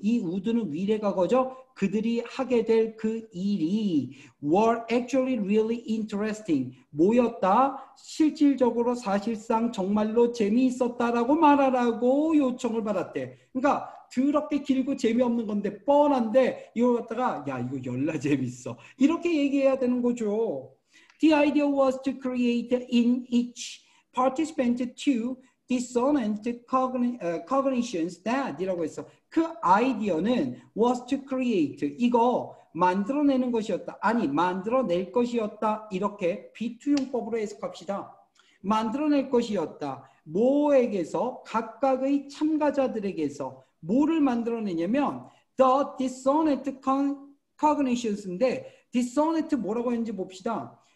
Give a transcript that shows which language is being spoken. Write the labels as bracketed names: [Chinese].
[Korean] 이 would는 위례과거죠. 그들이 하게 될 그 일이 [English] were actually really interesting. [Korean] 뭐였다? 실질적으로 사실상 정말로 재미있었다라고 말하라고 요청을 받았대. 그러니까 더럽게 길고 재미없는 건데 뻔한데 이걸 갖다가 야 이거 열나 재밌어. 이렇게 얘기해야 되는 거죠. [English] The idea was to create in each participant two dissonant cognitions that 이라고 했어. [Korean] 그 아이디어는 [English] was to create [Korean] 이거 만들어내는 것이었다. 아니 만들어낼 것이었다. 이렇게 비투용법으로 해석합시다. 만들어낼 것이었다. 뭐에게서? 각각의 참가자들에게서 뭐를 만들어내냐면 [English] the dissonant cognitions [Korean] 인데 dissonant 뭐라고 했는지 봅시다.